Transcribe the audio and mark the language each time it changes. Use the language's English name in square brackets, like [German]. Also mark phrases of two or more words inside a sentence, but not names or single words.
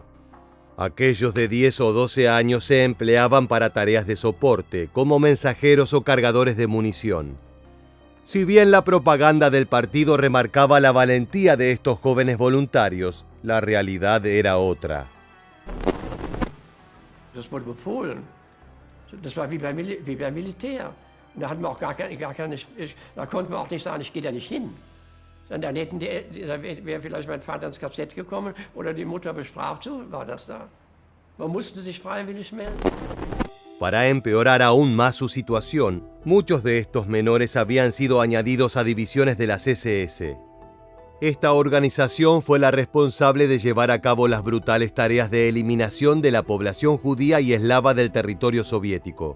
[Spanish] Aquellos de 10 o 12 años se empleaban para tareas de soporte, como mensajeros o cargadores de munición. Si bien la propaganda del partido remarcaba la valentía de estos jóvenes voluntarios, la realidad era otra. [German] Das wurde befohlen. Das war wie beim Militär. Da hatten wir auch gar keine, da konnten wir auch nicht sagen, ich gehe da nicht hin. Dann da wäre vielleicht mein Vater ins KZ gekommen oder die Mutter bestraft, so war das da. Man musste sich freiwillig melden. [Spanish] Para empeorar aún más su situación, muchos de estos menores habían sido añadidos a divisiones de las SS. Esta organización fue la responsable de llevar a cabo las brutales tareas de eliminación de la población judía y eslava del territorio soviético.